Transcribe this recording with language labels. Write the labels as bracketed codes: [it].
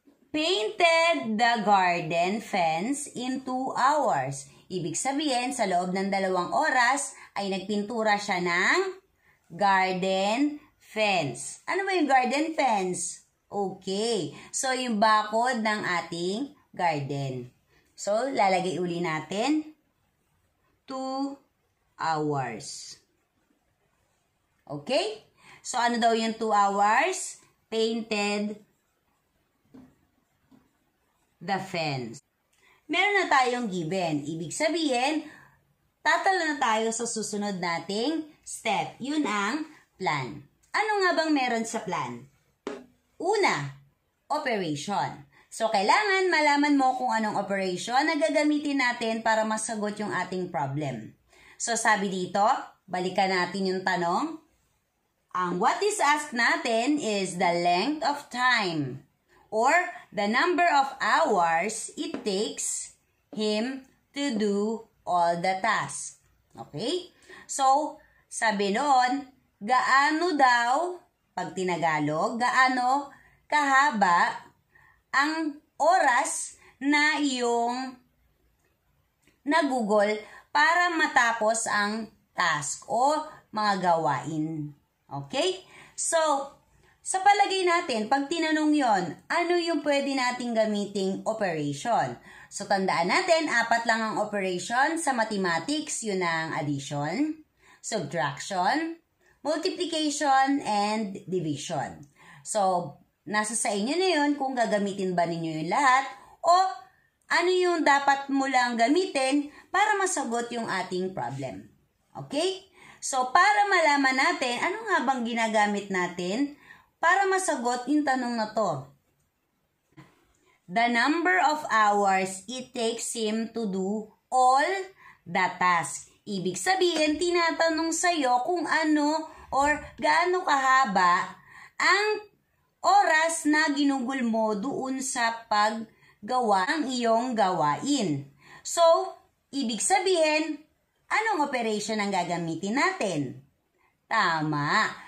[en] Painted the garden fence in 2 hours. [tl] Ibig sabihin, sa loob ng 2 oras ay nagpintura siya ng garden [en] fence. [tl] Ano ba yung garden fence? Okay. So, yung bakod ng ating garden. So, lalagay uli natin 2 hours. Okay? So, ano daw yung 2 hours? [en] Painted the fence. [tl] Meron na tayong given. Ibig sabihin, tatalo na tayo sa susunod nating step. Yun ang plan. Ano nga bang meron sa plan? Una, operation. So, kailangan malaman mo kung anong operation na gagamitin natin para masagot yung ating problem. So, sabi dito, balikan natin yung tanong. [en] Ang what is asked natin is the length of time or the number of hours it takes him to do all the tasks. Okay? [tl] So, sabi noon, gaano daw, pag tinagalog, gaano kahaba ang oras na iyong nagugol para matapos ang task o mga gawain. Okay? So, sa palagay natin, pag tinanong yon, ano yung pwede nating gamiting operation? So, tandaan natin, 4 lang ang operation sa mathematics. [en] Yun ang addition, subtraction, multiplication, and division. [tl] So, nasa sa inyo na yun kung gagamitin ba ninyo yung lahat o ano yung dapat mo lang gamitin para masagot yung ating problem. Okay? So, para malaman natin, ano nga bang ginagamit natin para masagot yung tanong na to? [en] The number of hours it takes him to do all the tasks. [tl] Ibig sabihin, tinatanong sa'yo kung ano or gaano kahaba ang oras na ginugol mo doon sa paggawa ng iyong gawain. So, ibig sabihin, anong operation ang gagamitin natin? Tama.